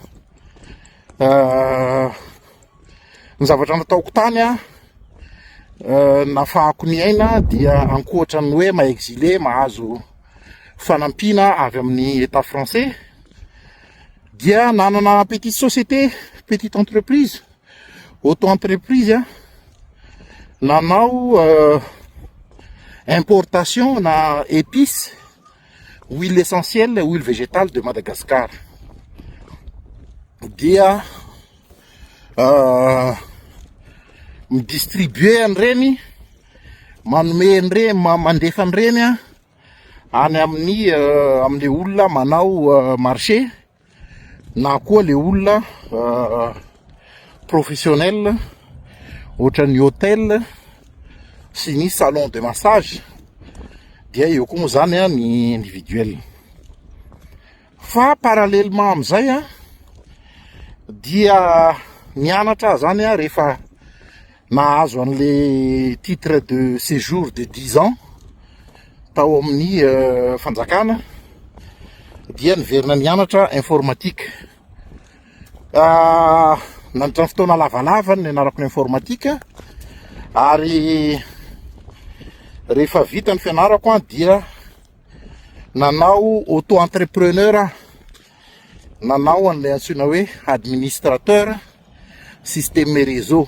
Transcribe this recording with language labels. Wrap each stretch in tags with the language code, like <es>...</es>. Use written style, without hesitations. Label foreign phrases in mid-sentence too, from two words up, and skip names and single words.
<mg>Ny zavatra nataoko tany nafahako ny aina dia ankoatran'ny hoe ma-exilé mahazo fanampiana avy amin'ny</mg> <fr>état français</fr> <mg>dia nanana</mg> <fr>petite société, petite entreprise, auto-entreprise</fr> <mg>nanao importation na épices,</mg> <fr>huile essentielle, huile végétale de Madagascar.</fr> <mg>Dia midistribuer an'ireny, manome an'ireny, mandefa an'ireny any amin'le olona manao marché na koa le olona professionnel ohatran'ny hôtel sy ny</mg> <fr>salon de massage,</fr> <mg>dia eo koa moa zany ny individuel. Fa parallèlement amin'izay dia nianatra zany rehefa nahazo an'</mg> <fr>le titre de séjour de 10 ans</fr> <mg>tao amin'ny fanjakana dia niverina nianatra informatique. Nandritra ny fotoana lavalava ny nianarako ny informatique ary rehefa vita ny fianarako dia nanao auto-entrepreneur, nanao an'ilay antsoina hoe</mg> <fr>administrateur système réseau.</fr>